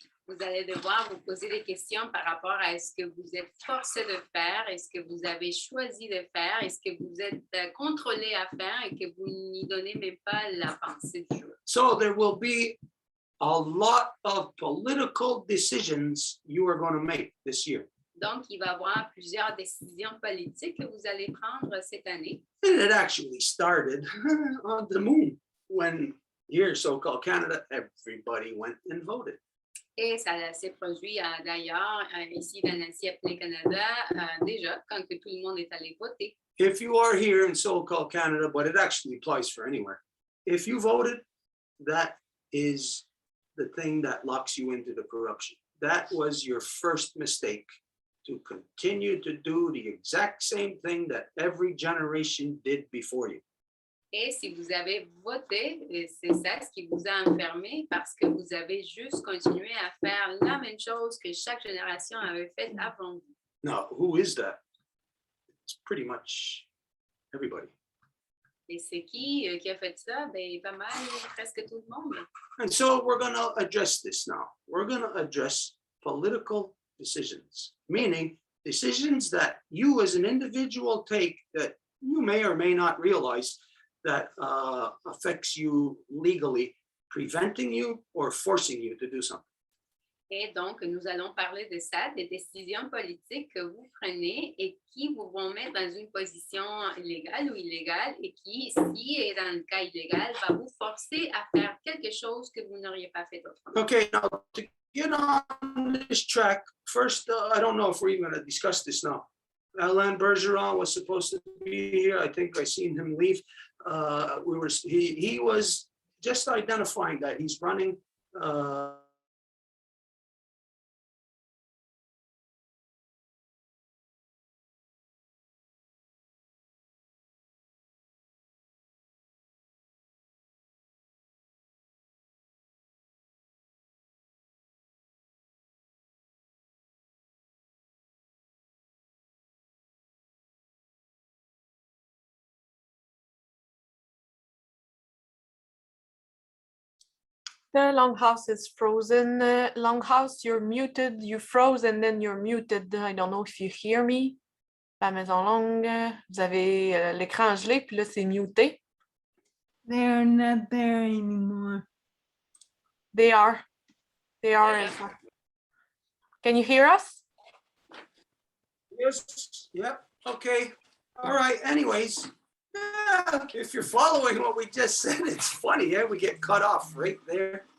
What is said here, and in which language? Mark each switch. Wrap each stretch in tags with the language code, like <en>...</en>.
<fr>vous allez devoir vous poser des questions par rapport à ce que vous êtes forcé de faire, est-ce que vous avez choisi de faire, est-ce que vous êtes contrôlé à faire et que vous n'y donnez même pas la pensée du jour.</fr> <en>So there will be a lot of political decisions you are going to make this year.</en> <fr>Donc, il va y avoir plusieurs décisions politiques que vous allez prendre cette année.</fr> <en>And it actually started on the moon when here, so-called Canada, everybody went and voted.</en> <fr>Et ça s'est produit d'ailleurs ici dans l'Ainsi appelé Canada déjà quand que tout le monde est allé voter.</fr> <en>If you are here in so-called Canada, but it actually applies for anywhere, if you voted, that is the thing that locks you into the corruption. That was your first mistake, to continue to do the exact same thing that every generation did before you.</en> <fr>Et si vous avez voté, c'est ça ce qui vous a enfermé parce que vous avez juste continué à faire la même chose que chaque génération avait fait avant vous.</fr> <en>Now, who is that? It's pretty much everybody.</en> <fr>Et c'est qui a fait ça? Ben, pas mal, presque tout le monde.</fr> <en>And so we're going to address this now. We're going to address political decisions, meaning decisions that you as an individual take that you may or may not realize that affects you legally, preventing you or forcing you to do something.</en> <fr>Et donc, nous allons parler de ça, des décisions politiques que vous prenez et qui vous vont mettre dans une position légale ou illégale et qui, si est dans le cas illégal, va vous forcer à faire quelque chose que vous n'auriez pas fait autrement.</fr> <en>Okay, now to get on this track, first, I don't know if we're even going to discuss this now. Alain Bergeron was supposed to be here. I think I seen him leave. He was just identifying that he's running The longhouse is frozen. Longhouse, you're muted. You froze and then you're muted. I don't know if you hear me.</en> <fr>La maison longue, vous avez l'écran gelé, puis là, c'est muté.</fr> <en>They're not there anymore. They are. They are. Can you hear us? Yes, yep, okay, all right, anyways. Yeah, if you're following what we just said, it's funny, we get cut off right there.</en>